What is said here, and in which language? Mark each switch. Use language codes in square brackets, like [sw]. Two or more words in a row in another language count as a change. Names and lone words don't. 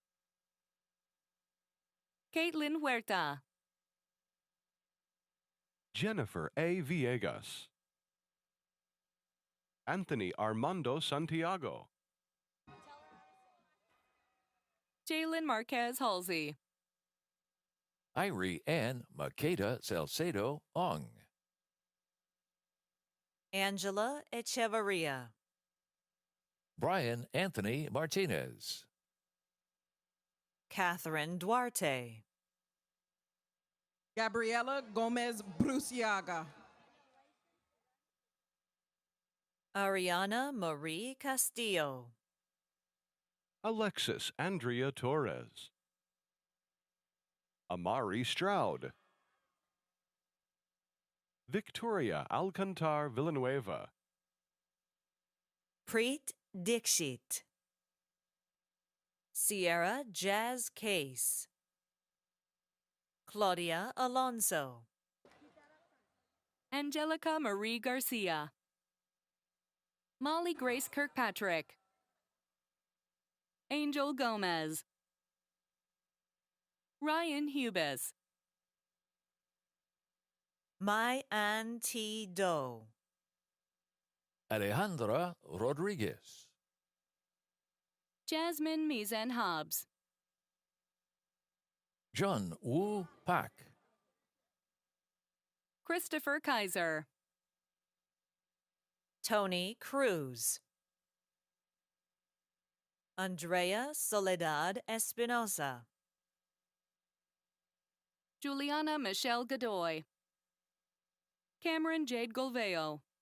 [en] Caitlin Huerta. Jennifer A. Villegas. Anthony Armando Santiago. Jalen Marquez Halsey. Irie Ann Makeda Salcedo Ong. Angela Echevarria. Brian Anthony Martinez. Catherine Duarte. Gabriela Gomez Bruciaga. Ariana Marie Castillo. Alexis Andrea Torres. Amari Stroud. Victoria Alcantar Villanueva. Preet Dixit. Sierra Jazz Case. Claudia Alonso. Angelica Marie Garcia. Molly Grace Kirkpatrick. Angel Gomez. Ryan Hubis. My Auntie Doe. Alejandra Rodriguez. Jasmine Mizan Hobbs. John Wu Pak. Christopher Kaiser. Tony Cruz. Andrea Soledad Espinosa. Juliana Michelle Godoy. Cameron Jade Golveo.